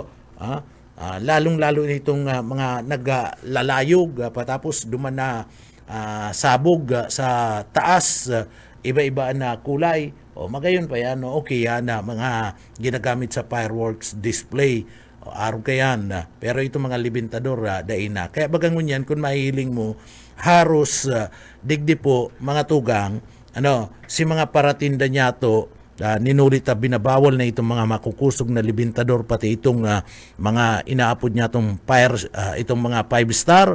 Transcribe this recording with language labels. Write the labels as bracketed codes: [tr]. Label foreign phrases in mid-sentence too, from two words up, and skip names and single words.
[bik] Lalong-lalo nitong mga naglalayog patapos duman na sabog sa taas, iba-iba na kulay. Magayon pa yan, okay yan mga ginagamit sa [en] fireworks display. [bik] Araw ka yan. Pero ito mga libintador, dain na. Kaya bagang yan, kung mahihiling mo, haros digdi po mga tugang, si mga paratinda niya to, ninulit binabawal na itong mga makukusog na libintador, pati itong mga inaapod niya itong mga 5-star.